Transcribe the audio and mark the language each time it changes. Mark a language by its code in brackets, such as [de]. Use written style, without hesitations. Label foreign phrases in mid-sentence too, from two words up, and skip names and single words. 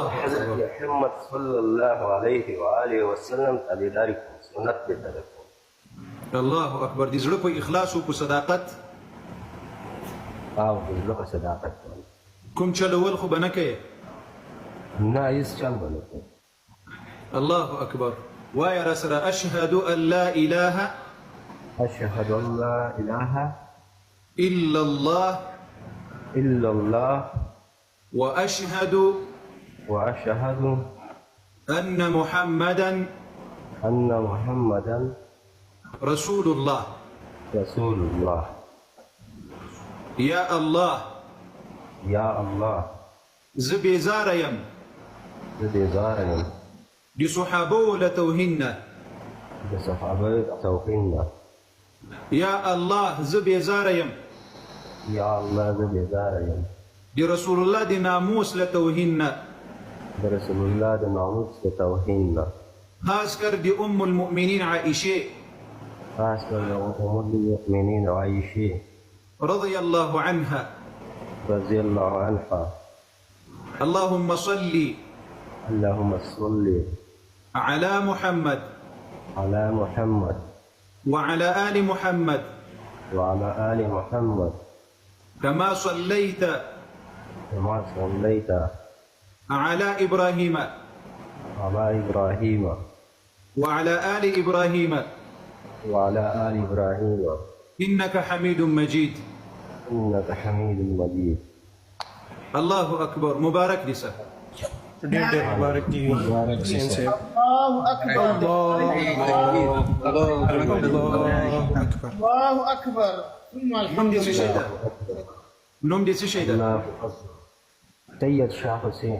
[ps] حضرت محمد [ar] صلی الله علیه و آله وسلم [ps] تابعداري کوم، سنت پې تابع کوم. [ar] الله اکبر. [ps] د زړه په اخلاص او په صداقت او د زړه په صداقت باندې کوم چلول خو به نه کوې؟ نه هېڅ چل به نه کوم. [ar] الله اکبر. [ps] وایه را سره [ar] اشهد ان لا اله اشهد ان لا اله الا الله الا الله واشهد واشهد ان محمدا ان محمدا رسول الله. رسول الله. یا الله یا الله [ps] زه بیزاره یم زه بیزاره یم د صحابو له توهین نه. د صحابه توهین نه. [ar] یا الله [ps] زه بیزاره یم [ar] یا الله [ps] زه بیزاره یم د رسول الله د ناموس له توهین نه، د رسول الله د ناموس د توهین نه، خاص کر د [ar] ام المؤمنین [ps] عائشه خاص کر د [ar] ام المؤمنین [ps] عائشه [ar] رضی الله عنها رضی الله عنها. اللهم صل اللهم صل على محمد على محمد وعلى آل محمد وعلى آل محمد كما صليت كما صليت على إبراهيم على إبراهيم وعلى آل إبراهيم وعلى آل إبراهيم إنك حميد مجيد. إنك حميد مجيد. الله أكبر. [ps] مبارك لسه مبارک دی حسین صاحب. [ar] الله اکبر. [ps] نوم دې څه شی ده؟ نوم دې څه شی ده؟ الله سید شاه حسین.